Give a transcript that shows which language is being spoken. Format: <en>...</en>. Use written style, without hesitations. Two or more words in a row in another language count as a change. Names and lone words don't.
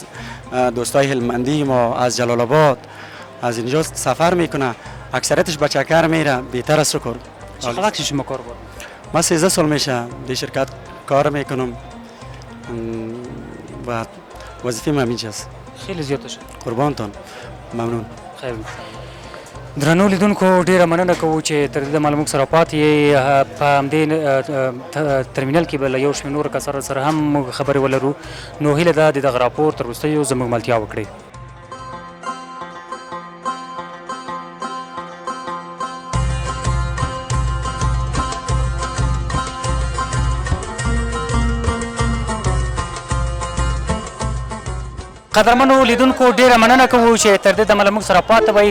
<fa>دوستای هلمندی ما از جلال آباد از اینجا سفر میکنه، اکثریتش به چکر میره. بهتر است شکر. چقدر وقت شما کار بود؟ من 13 سال میشه در شرکت کار میکنم و وظیفه من اینجاست. خیلی زیاد شد. قربانتون ممنون. خیر.</fa> <ps>درنو لیدونکو ډیره مننه کوو چې تر دې معلومات سره پاتې په همدې ترمینل کې به له یو شمېر نورو کسانو سره هم موږ خبرې ولرو. نو هیله ده د دغه راپور تر وروستیو زموږ ملتیا وکړئ. قدرمنو لیدونکو ډیره مننه کوو چې تر دې دمه له موږ سره پاتې وئ.</ps>